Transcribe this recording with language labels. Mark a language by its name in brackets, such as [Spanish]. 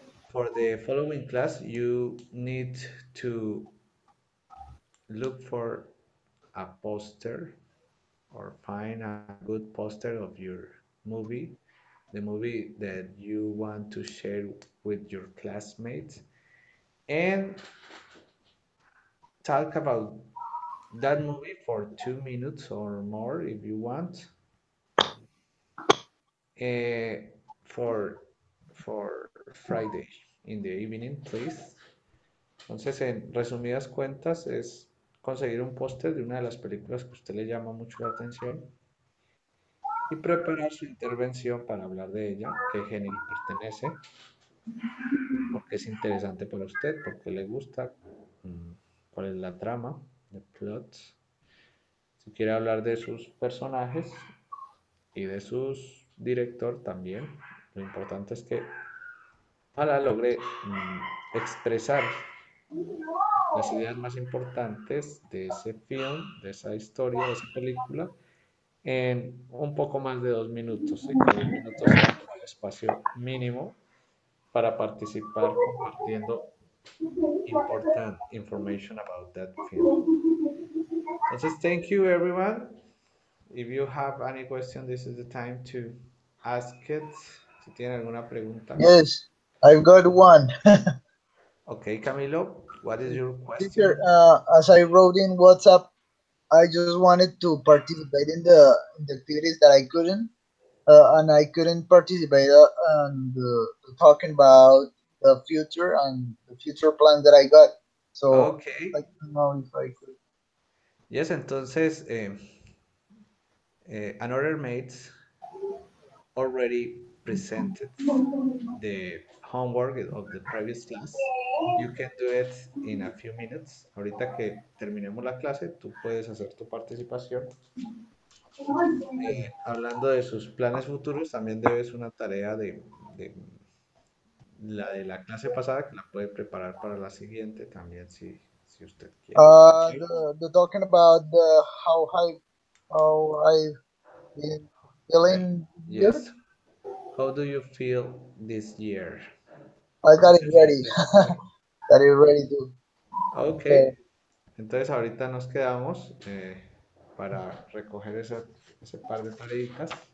[English] For the following class, you need to look for a poster or find a good poster of your movie, the movie that you want to share with your classmates, and talk about that movie for 2 minutes or more if you want, uh, for Friday in the evening, please. [Spanish] Entonces, en resumidas cuentas, es conseguir un póster de una de las películas que a usted le llama mucho la atención y preparar su intervención para hablar de ella, qué género pertenece, por qué es interesante para usted, por qué le gusta, mm, cuál es la trama, el plot. Si quiere hablar de sus personajes y de sus director también, lo importante es que ojalá logre expresar las ideas más importantes de ese film, de esa historia, de esa película, en un poco más de 2 minutos, y que 2 minutos sea como el espacio mínimo para participar compartiendo [English] important information about that film. Entonces, thank you everyone. If you have any question, this is the time to ask it. [Spanish] Si tienen alguna pregunta. [English] Yes, I've got one. Okay, Camilo, what is your Teacher, question? as I wrote in WhatsApp, I just wanted to participate in the activities that I couldn't, and I couldn't participate on talking about the future and the future plans that I got. So I Okay, don't know if I could. yes, entonces, another mates already presented the homework of the previous class. You can do it in a few minutes. [Spanish] Ahorita que terminemos la clase, tú puedes hacer tu participación. Hablando de sus planes futuros, también debes una tarea de la de la clase pasada que la puede preparar para la siguiente también si usted quiere. ¿Ok? [English] The talking about how I been Eh, feeling here. yes. how do you feel this year? I got it [Spanish] Entonces, [English] ready. Got it ready to. ok, Okay. [Spanish] entonces ahorita nos quedamos para recoger ese par de tareitas.